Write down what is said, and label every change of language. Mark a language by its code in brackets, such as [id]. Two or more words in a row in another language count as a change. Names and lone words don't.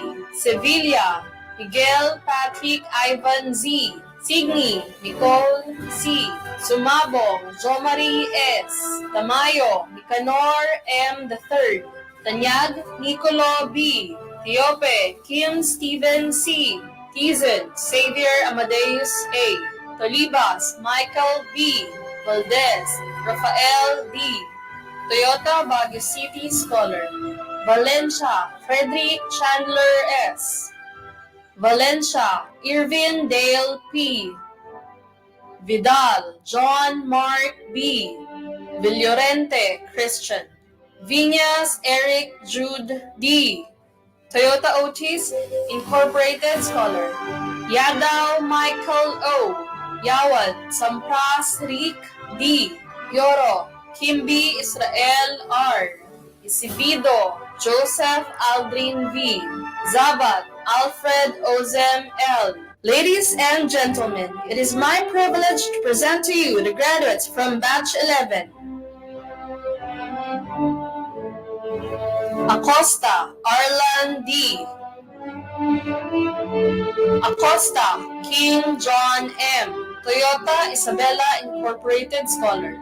[en] Sevilla Miguel Patrick Ivan Z. Signy Nicole C. Sumabong Jomari S. Tamayo Nicanor M. III. Tanyag Nicolo B. Tiope Kim Steven C. Tizon Xavier Amadeus A. Tolibas Michael B. Valdez Rafael D. Toyota Baguio City Scholar. Valencia Frederick Chandler S. Valencia Irvin Dale P. Vidal John Mark B. Villorente Christian. Viñas Eric Jude D. Toyota Otis Incorporated Scholar. Yadaw Michael O. Yawad Sampras Rick D. Yoro Kimby Israel R. Isibido Joseph Aldrin V. Zabat Alfred Ozem L. Ladies and gentlemen, it is my privilege to present to you the graduates from Batch 11. Acosta Arlan D. Acosta King John M. Toyota Isabela Incorporated Scholar.